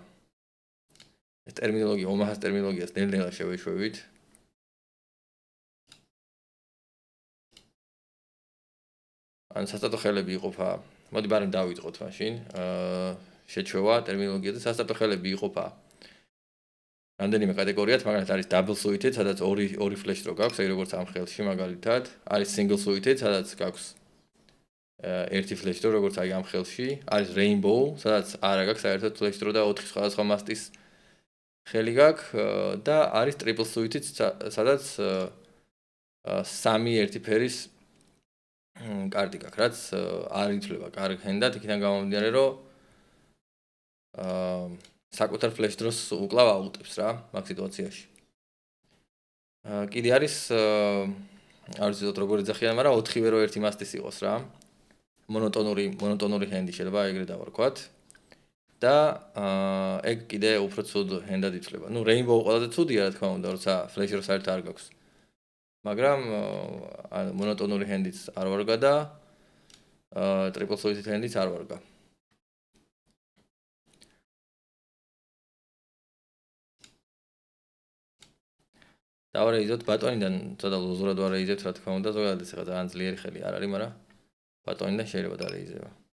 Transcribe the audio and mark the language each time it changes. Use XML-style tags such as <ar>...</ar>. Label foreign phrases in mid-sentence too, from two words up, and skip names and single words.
<ka>ეს ტერმინოლოგია, ომაჰას ტერმინოლოგიას ნელ-ნელა შევეშვევით. ან სასტარტო ხელები იყოფა. მოდი ბარემ დავიწყოთ მაშინ. შეჩვევა ტერმინოლოგიაზე სასტარტო ხელები იყოფა. რამდენიმე კატეგორიად, მაგალითად არის</ka> <en>double suited,</en> <ka>სადაც ორი</ka> <en>flash draw</en> <ka>გაქვს, აი როგორც ამ ხელში მაგალითად, არის</ka> <en>single suited,</en> <ka>სადაც გაქვს ერთი</ka> <en>flash draw,</en> <ka>როგორც აი ამ ხელში, არის rainbow, სადაც არა გაქვს საერთოდ</ka> <en>flash draw</en> <ka>და 4 სხვადასხვა მასტის ხელი გაქვს და არის</ka> <en>triple suited,</en> <ka>სადაც სამი ერთი ფერის კარტი გაქვს, რაც არ ითვლება კარგ ჰენდად, იქიდან გამომდინარე, რომ საკუთარ</ka> <en>flash draws</en> <ka>უკლავ აუტებს რა მაგ სიტუაციაში. კიდე არის არ ვიცი როგორ ეძახიან, მაგრამ 4-ვე რო ერთი მასტის იყოს რა. მონოტონური ჰენდი შეიძლება ეგრე დავარქვათ. და ეგ კიდე უფრო ცუდ ჰენდად ითვლება. ნუ rainbow ყველაზე ცუდია რა თქმა უნდა, როცა</ka> <en>flash draw</en> <ka>საერთოდ არ გაქვს. მაგრამ ანუ მონოტონური ჰენდიც არ ვარგა და</ka> <en>triple suited</en> <ka>ჰენდიც არ ვარგა. დავარეიზოთ ბატონიდან, ცოტა ლოზურად ვარეიზებთ, რა თქმა უნდა, ზოგადად ეს ძალიან ძლიერი ხელი არ არის, მაგრამ ბატონიდან შეიძლება დარეიზება.</ka>